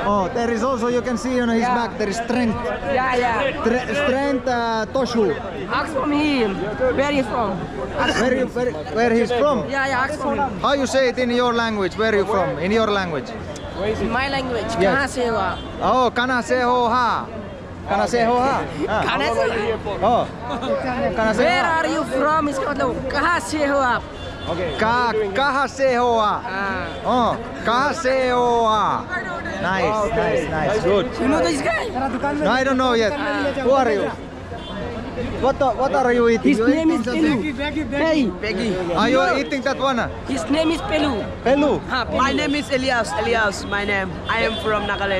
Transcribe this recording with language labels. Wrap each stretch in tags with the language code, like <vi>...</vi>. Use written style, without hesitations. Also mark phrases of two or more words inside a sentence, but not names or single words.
<en>Oh, there is also, you can see on his Yeah. back, there is strength. Yeah. Strength Toshu. Ask from him. Where he's from? Ask from him. Where he's from? Yeah, ask from him. How you say it in your language? Where are you from? In your language? In my language. Yes.</en> <hi>कहाँ से हो आप? Oh, कना से हो हा. कना से हो हा. Ah. कहाँ से? Oh. कना से</hi> <en>Where</en> <hi>हो हा.</hi> <en>are you from?</en> <hi>इसका मतलब कहाँ से हो आप? कहा से हो हा. Ah. Oh, कहा से हो हा.</hi> <en>Nice. Good. You know this guy? No, I don't know yet. Who are you? What are you eating? His You name is eating Pelu. Hey, Peggy. Are you eating that one? His name is Pelu. Pelu. My name is Elias, my name. I am from Nagaland.</en>